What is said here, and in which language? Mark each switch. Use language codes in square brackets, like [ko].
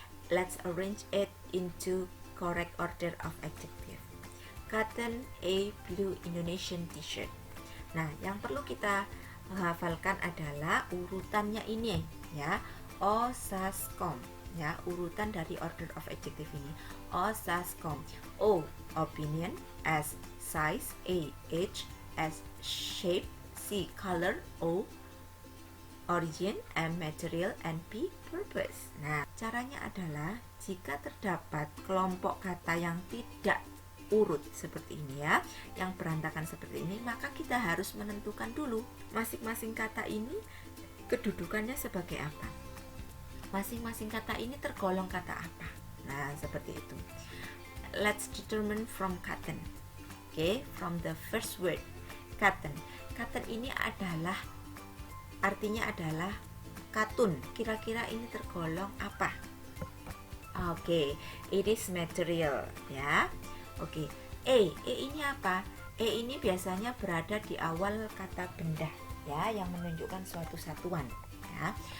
[en] Let's arrange it into correct order of adjective. Cotton, a blue Indonesian t-shirt. [id] Nah, yang perlu kita hafalkan adalah urutannya ini, ya. Osascom, ya, urutan dari [en] order of adjective [id] ini. Osascom. [en] O, opinion. S, size. A, age. S, shape. C, color. O, origin. M, material. And P, purpose. [id] Nah, caranya adalah jika terdapat kelompok kata yang tidak urut seperti ini, ya, yang berantakan seperti ini, maka kita harus menentukan dulu masing-masing kata ini kedudukannya sebagai apa. Masing-masing kata ini tergolong kata apa. Nah, seperti itu. [en] Let's determine from cotton. Okay, from the first word, cotton. [id] Cotton ini adalah artinya adalah katun. Kira-kira ini tergolong apa? Oke, [en] it is material, [id] ya. Oke, E ini apa? E ini biasanya berada di awal kata benda, ya, yang menunjukkan suatu satuan, ya.